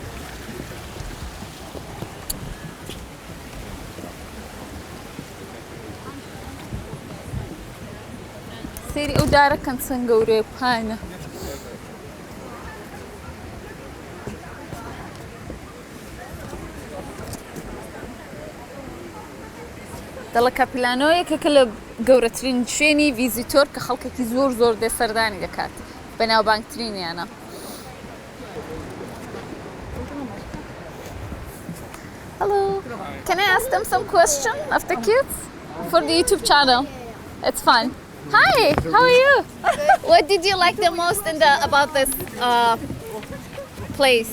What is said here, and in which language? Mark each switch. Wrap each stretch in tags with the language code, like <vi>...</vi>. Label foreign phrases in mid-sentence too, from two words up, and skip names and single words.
<ckb>سێری ئەو دارەکەن چەند گەورەیە پانە دەڵێ کاپیلانۆیەکێکە لە گەورەترین شوێنی ڤیزیتۆر کە خەڵکێکی زۆر دێ سەردانی دەکات بەناوبانگترینیانە</ckb> <en>Hello, can I ask them some question of the kids for the YouTube channel? It's fun. Hi, how are you? What did you like the most about this place?</en>